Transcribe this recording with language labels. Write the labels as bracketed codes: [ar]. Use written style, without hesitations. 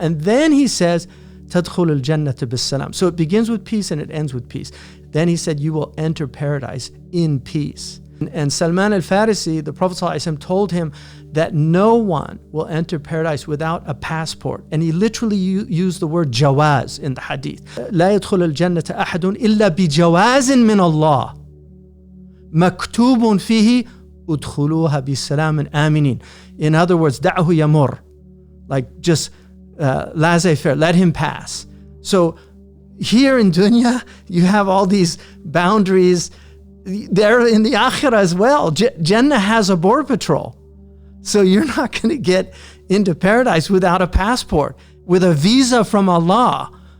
[en] And then he says, [ar] تَدْخُلُ الْجَنَّةَ بِالسَّلَامِ. [en] So it begins with peace and it ends with peace. Then he said, you will enter paradise in peace. And Salman al-Farisi, the Prophet ﷺ told him that no one will enter paradise without a passport. And he literally used the word jawaz in the hadith. [ar] لا يدخل الجنة أحد إلا بجواز من الله مكتوب فيه ادخلوها بسلام آمنين. [en] In other words, [ar] دعه يمر. [en] Like just laissez-faire, let him pass. So here in dunya, you have all these boundaries. There in the akhirah as well. Jannah has a border patrol. So you're not going to get into paradise without a passport, with a visa from Allah.